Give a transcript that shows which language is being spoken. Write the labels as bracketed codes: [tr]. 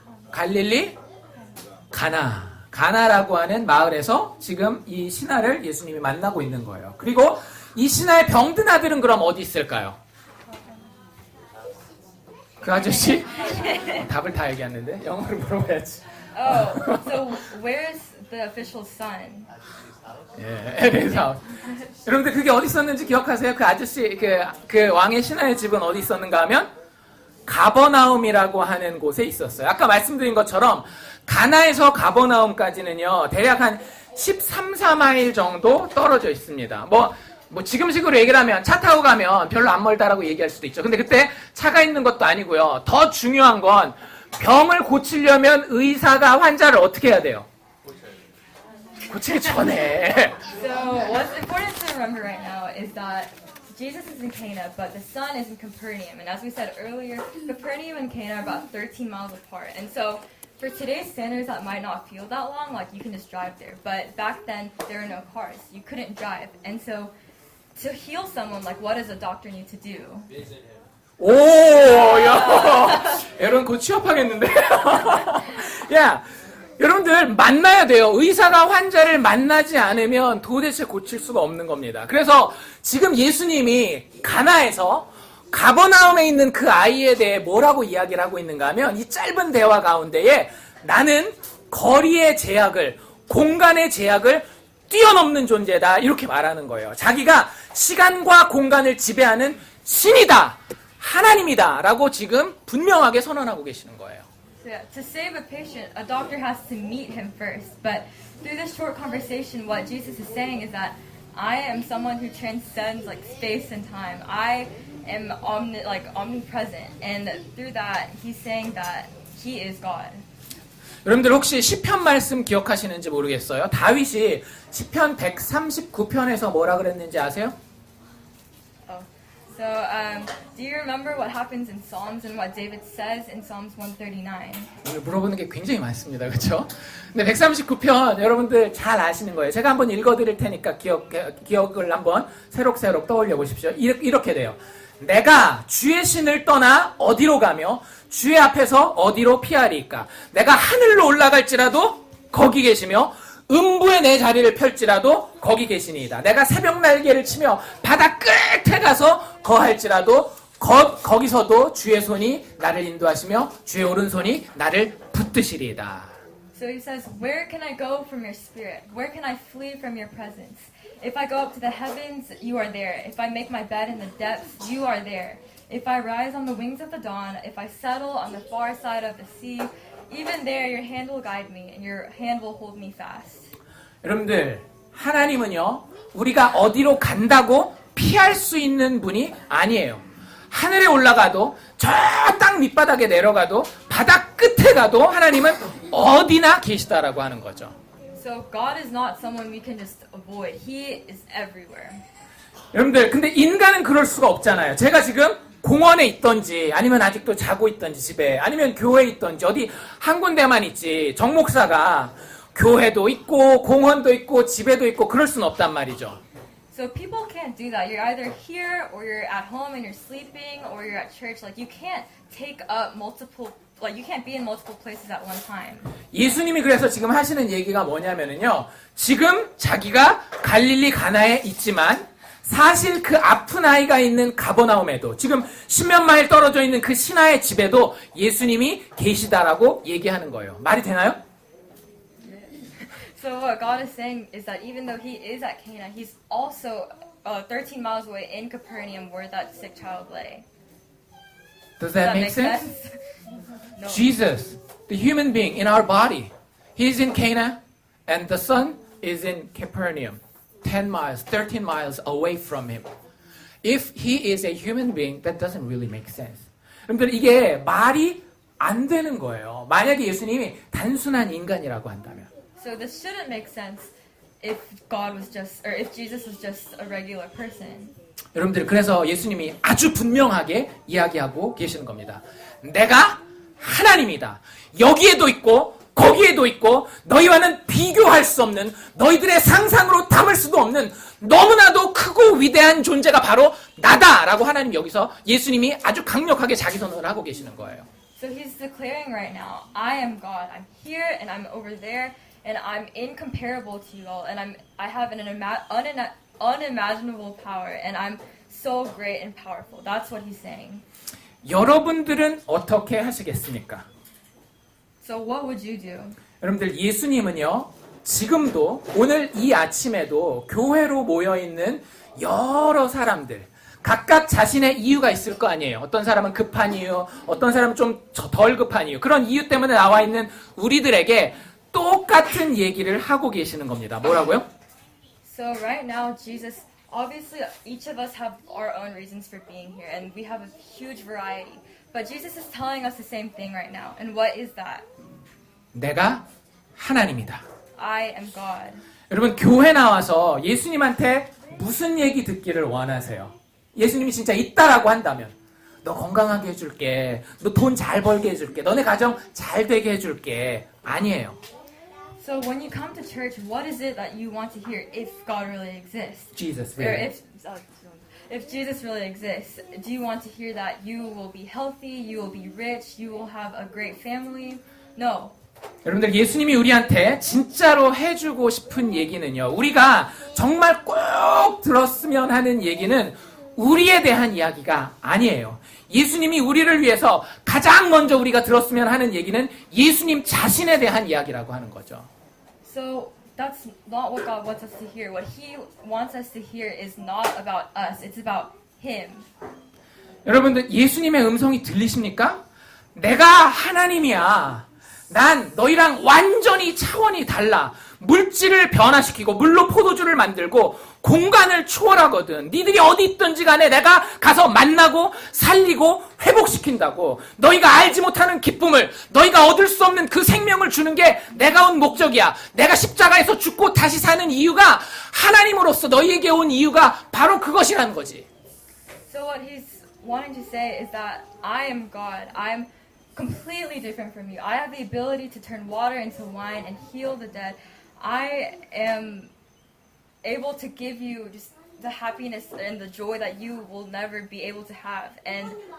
[ko] 갈릴리 가나라고 하는 마을에서 지금 이 신하를 예수님이 만나고 있는 거예요. 그리고 이 신하의 병든 아들은 그럼 어디 있을까요? 그 아저씨? 답을 다 얘기했는데 영어로 물어봐야지. [en] Oh, so where's the official's son? [ko] 예, 그래서 여러분들 그게 어디 있었는지 기억하세요? 그 아저씨, 그 왕의 신하의 집은 어디 있었는가 하면 가버나움이라고 하는 곳에 있었어요. 아까 말씀드린 것처럼 가나에서 가버나움까지는요 대략 한 13, 14마일 정도 떨어져 있습니다. 뭐 지금식으로 얘기를 하면 차 타고 가면 별로 안 멀다라고 얘기할 수도 있죠. 근데 그때 차가 있는 것도 아니고요. 더 중요한 건 병을 고치려면 의사가 환자를 어떻게 해야 돼요? 고치기 전에. [en] So what's important to remember right now is that Jesus is in Cana, but the son is in Capernaum. And as we said earlier, Capernaum and Cana are about 13 miles apart. And so for today's standards, that might not feel that long, like you can just drive there. But back then, there were no cars. You couldn't drive. And so to heal someone, like what does a doctor need to do? [ko] 오, 야, 여러분 곧 취업하겠는데? 야, 여러분들 만나야 돼요. 의사가 환자를 만나지 않으면 도대체 고칠 수가 없는 겁니다. 그래서 지금 예수님이 가나에서 가버나움에 있는 그 아이에 대해 뭐라고 이야기를 하고 있는가 하면 이 짧은 대화 가운데에 나는 거리의 제약을, 공간의 제약을 뛰어넘는 존재다 이렇게 말하는 거예요. 자기가 시간과 공간을 지배하는 신이다, 하나님이다 라고 지금 분명하게 선언하고 계시는 거예요. [en] So to save a patient, a doctor has to meet him first. But through this short conversation, what Jesus is saying is that I am someone who transcends like space and time. I am omnipresent, and through that, he's saying that he is God. [ko] 여러분들 혹시 시편 말씀 기억하시는지 모르겠어요. 다윗이 시편 139편에서 뭐라 그랬는지 아세요? [en] So, do you remember what happens in Psalms and what David says in Psalms 139? [ko] 오늘 물어보는 게 굉장히 많습니다. 그렇죠? 근데 139편 여러분들 잘 아시는 거예요. 제가 한번 읽어드릴 테니까 기억을 한번 새록새록 떠올려 보십시오. 이렇게 돼요. 내가 주의 신을 떠나 어디로 가며 주의 앞에서 어디로 피하리까? 내가 하늘로 올라갈지라도 거기 계시며 음부에 내 자리를 펼지라도 거기 계시니이다. 내가 새벽 날개를 치며 바다 끝에 가서 거할지라도 거기서도 주의 손이 나를 인도하시며 주의 오른손이 나를 붙드시리이다. [en] So he says, where can I go from your spirit? Where can I flee from your presence? If I go up to the heavens, you are there. If I make my bed in the depths, you are there. If I rise on the wings of the dawn, if I settle on the far side of the sea, even there your hand will guide me and your hand will hold me fast. [ko] 여러분들, 하나님은요, 우리가 어디로 간다고 피할 수 있는 분이 아니에요. 하늘에 올라가도 저 땅 밑바닥에 내려가도 바다 끝에 가도 하나님은 어디나 계시다라고 하는 거죠. [en] So God is not someone we can just avoid. He is everywhere. [ko] 여러분들, 근데 인간은 그럴 수가 없잖아요. 제가 지금 공원에 있던지 아니면 아직도 자고 있던지 집에 아니면 교회에 있던지 어디 한 군데만 있지 정 목사가 교회도 있고 공원도 있고 집에도 있고 그럴 수는 없단 말이죠. [en] So people can't do that. You're either here or you're at home and you're sleeping or you're at church. Like you can't take up multiple, like you can't be in multiple places at one time. [ko] 예수님이 그래서 지금 하시는 얘기가 뭐냐면은요. 지금 자기가 갈릴리 가나에 있지만 사실 그 아픈 아이가 있는 가버나움에도 지금 십몇 마일 떨어져 있는 그 신하의 집에도 예수님이 계시다라고 얘기하는 거예요. 말이 되나요? [en] So what God is saying is that even though he is at Cana, he's also 13 miles away in Capernaum where that sick child lay. Does that make sense? No. Jesus, the human being in our body, he's in Cana and the son is in Capernaum, 10 miles, 13 miles away from him. If he is a human being, that doesn't really make sense. [ko] 여러분들 이게 말이 안 되는 거예요. 만약에 예수님이 단순한 인간이라고 한다면. [en] So this shouldn't make sense if God was just, or if Jesus was just a regular person. [ko] 여러분들 그래서 예수님이 아주 분명하게 이야기하고 계시는 겁니다. 내가 하나님이다. 여기에도 있고 거기에도 있고 너희와는 비교할 수 없는 너희들의 상상으로 담을 수도 없는 너무나도 크고 위대한 존재가 바로 나다라고 하나님 여기서 예수님이 아주 강력하게 자기 선언을 하고 계시는 거예요. [en] So he's declaring right now, I am God. I'm here and I'm over there. And I'm incomparable to you all, and I have an unimaginable power, and I'm so great and powerful. That's what he's saying. [ko] 여러분들은 어떻게 하시겠습니까? [en] So what would you do? [ko] 여러분들 예수님은요 지금도 오늘 이 아침에도 교회로 모여 있는 여러 사람들 각각 자신의 이유가 있을 거 아니에요. 어떤 사람은 급한 이유, 어떤 사람은 좀 덜 급한 이유. 그런 이유 때문에 나와 있는 우리들에게 똑같은 얘기를 하고 계시는 겁니다. 뭐라고요? [en] So right now, Jesus, obviously each of us have our own reasons for being here, and we have a huge variety. But Jesus is telling us the same thing right now. And what is that? [ko] 내가 하나님이다. [en] I am God. [ko] 여러분 교회 나와서 예수님한테 무슨 얘기 듣기를 원하세요? 예수님이 진짜 있다라고 한다면 너 건강하게 해줄게. 너 돈 잘 벌게 해줄게. 너네 가정 잘 되게 해줄게. 아니에요. [en] So when you come to church, what is it that you want to hear if God really exists? Jesus, Or really. if Jesus really exists, do you want to hear that you will be healthy, you will be rich, you will have a great family? No. [ko] 여러분들 예수님이 우리한테 진짜로 해주고 싶은 얘기는요. 우리가 정말 꼭 들었으면 하는 얘기는 우리에 대한 이야기가 아니에요. 예수님이 우리를 위해서 가장 먼저 우리가 들었으면 하는 얘기는 예수님 자신에 대한 이야기라고 하는 거죠. [en] So that's not what God wants us to hear. What He wants us to hear is not about us. It's about Him. [ko] 여러분들 예수님의 음성이 들리십니까? 내가 하나님이야. 난 너희랑 완전히 차원이 달라. 물질을 변화시키고 물로 포도주를 만들고 공간을 초월하거든. 니들이 어디 있든지 간에 내가 가서 만나고 살리고 회복시킨다고. 너희가 알지 못하는 기쁨을, 너희가 얻을 수 없는 그 생명을 주는 게 내가 온 목적이야. 내가 십자가에서 죽고 다시 사는 이유가 하나님으로서 너희에게 온 이유가 바로 그것이라는 거지. [en] So what He's wanting to say is that I am God. I'm completely different from you. I have the ability to turn water into wine and heal the dead. I am able to give you just the happiness and the joy that you will never be able to have, and